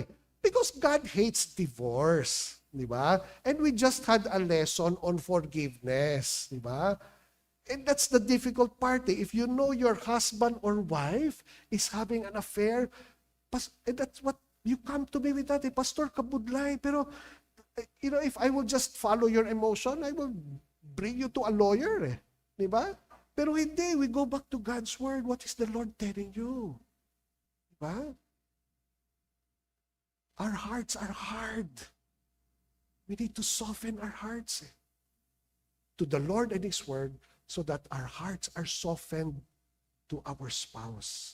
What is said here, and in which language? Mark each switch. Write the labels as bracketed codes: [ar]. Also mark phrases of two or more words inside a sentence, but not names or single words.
[en] Because God hates divorce. Diba? And we just had a lesson on forgiveness. Diba? And that's the difficult part. If you know your husband or wife is having an affair, and that's what you come to me with that. [hil] Pastor, kabudlay. [en] Pero, if I will just follow your emotion, I will bring you to a lawyer. [tl] Diba? Pero hindi, [en] we go back to God's Word. What is the Lord telling you? Diba? Our hearts are hard. We need to soften our hearts to the Lord and His Word so that our hearts are softened to our spouse.